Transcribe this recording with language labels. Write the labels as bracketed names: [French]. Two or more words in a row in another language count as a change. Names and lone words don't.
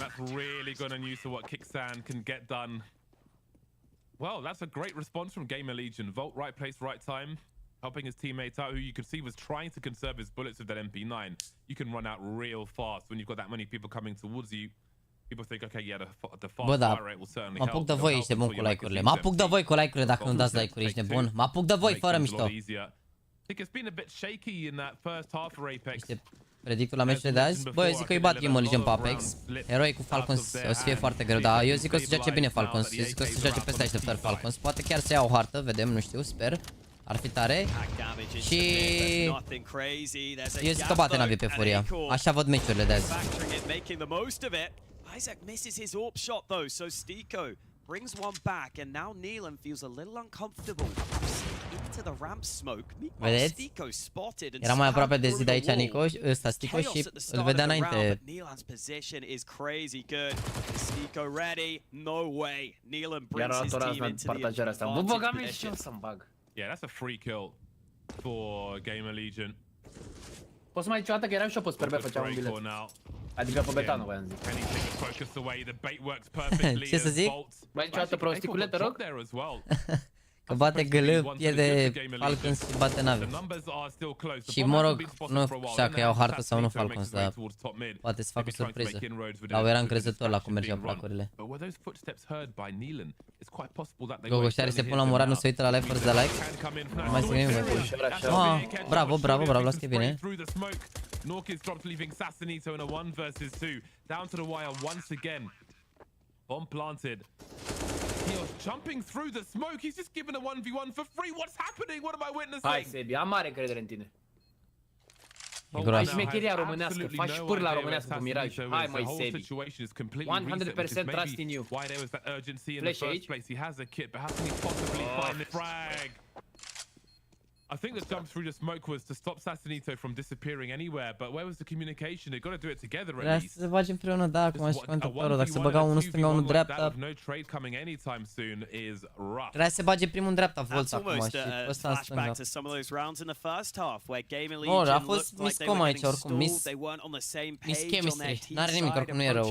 [English] That's really good and used to what Kicksan can get done. Well, that's a great response from Gamer Legion. Volt, right place, right time. Helping his teammates out, who you could see was trying to conserve his bullets with that MP9. You can run out real fast when you've got that many people coming towards you. People think, okay, yeah, the fast fire rate will certainly help. [Romanian] Mă apuc de voi, ești bun cu like-urile. Mă apuc de voi cu like-urile dacă nu dați like-uri, ești nebun. Mă apuc de voi fără mișto. [English] I think it's been a bit shaky in that first half for Apex. [Romanian] Predictul la meciul de azi? Bă, eu zic că îi bat Gamer Legion pe Apex. Heroi cu Falcons o să fie foarte greu, dar eu zic că o să joace bine Falcons. Eu zic că o să joace peste așteptări Falcons. Poate chiar să ia o hartă, vedem, nu știu, sper. Ar fi tare. Și eu zic că bate NaVi pe Furia. Așa văd meciurile de azi. [English] Isaac misses his AWP shot though, so Stico brings one back, and now Neelan feels a little uncomfortable. Into the ramp smoke. [Romanian] Vedeți? Era mai aproape de zi de aici Nico, ăsta Stico și îl vedea înainte. [English] Neelan's position is crazy good. Stico ready? No way. Neelan brings his team into the advantage. Yeah, that's a free kill for Gamer Legion. [Romanian] Poți să mai zici o dată că eram și eu pe Sperbe făceam un bilet. Adică pe Betano, voiam zic. Ce să zic? Mai zici o dată prosticule, te rog? Că bate GL, pierde Falcons și bate NaVi. Și mă rog, nu știu că iau hartă sau nu Falcons, dar poate să fac o surpriză. Dar eu eram încrezător la cum mergeau placurile. Gogo, și are să pun la moral, nu se uită la live fără de like. Nu mai zic nimic. Bravo, bravo, bravo, las că e bine. [English] Norkis dropped, leaving Sassanito in a 1 versus 2. Down to the wire once again. Bomb planted. He was jumping through the smoke. He's just given a 1v1 for free. What's happening? What am I witnessing? [Romanian] Hai, Sebi, am mare încredere în tine. Ai șmecheria românească, faci pârla românească cu Miraj. Hai, măi, [English] Sebi. 100% trust in you. [Romanian] Flash aici? [English] I think the jump through the smoke was to stop Sassanito from disappearing anywhere, but where was the communication? They got to do it together at least. [Romanian] Să se bage împreună, da, cum aș comentarul, dacă se băga unul stânga, unul dreapta. Trebuia să se bage primul în dreapta, Volts acum și ăsta în stânga. Oh, a fost miscom aici oricum, [English] miss chemistry, [Romanian] n-are nimic, oricum nu e rău.